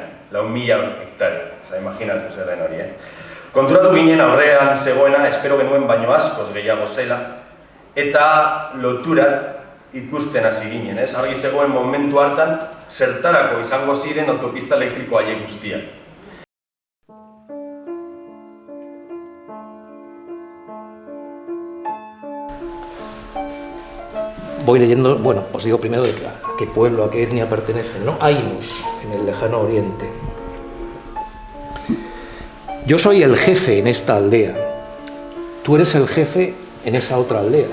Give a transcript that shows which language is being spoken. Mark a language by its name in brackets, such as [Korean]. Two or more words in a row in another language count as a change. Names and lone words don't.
[Basque] 4.000 hektarea, imaginatu zer den hori, Konturatu ginen aurrean zegoena, espero genuen baino askoz gehiago zela, eta loturak ikusten hasi ginen, argi zegoen momentu hartan, zertarako izango ziren autopista elektriko haiek guztiak. [Spanish] Voy leyendo, os digo primero de a qué pueblo, a qué etnia pertenecen, ¿no? Ainus, en el lejano oriente. Yo soy el jefe en esta aldea, tú eres el jefe en esa otra aldea.